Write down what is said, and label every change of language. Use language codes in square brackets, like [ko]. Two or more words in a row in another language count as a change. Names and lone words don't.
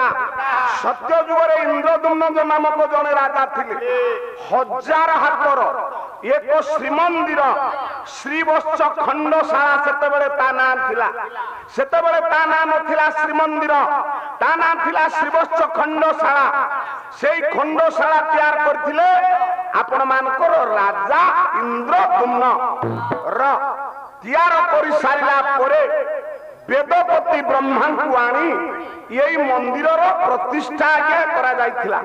[or] ସତ୍ୟ ଯୁଗରେ ଇନ୍ଦ୍ରଦ୍ୟୁମ୍ନ ନାମକ ଜଣେ ରାଜା ଥିଲେ। ହଜାର ହାତର ଏକ ଶ୍ରୀମନ୍ଦିର ଶ୍ରୀବତ୍ସ ଖଣ୍ଡଶାଳା ସେତେବେଳେ ତା ନାମ ଥିଲା। ସେତେବେଳେ ତା ନାମ ଥିଲା ଶ୍ରୀମନ୍ଦିର, ତା ନାମ ଥିଲା ଶ୍ରୀବତ୍ସ ଖଣ୍ଡଶାଳା। ସେଇ ଖଣ୍ଡଶାଳା ତିଆର କରିଥିଲେ ଆପଣ ମାନଙ୍କର ରାଜା ଇନ୍ଦ୍ରଦ୍ୟୁମ୍ନ ର ତିଆର କରି ସାରିଲା ପରେ ବେଦପତି ବ୍ରହ୍ମାଙ୍କୁ ଆଣି ଏଇ ମନ୍ଦିରର ପ୍ରତିଷ୍ଠା କରାଯାଇଥିଲା।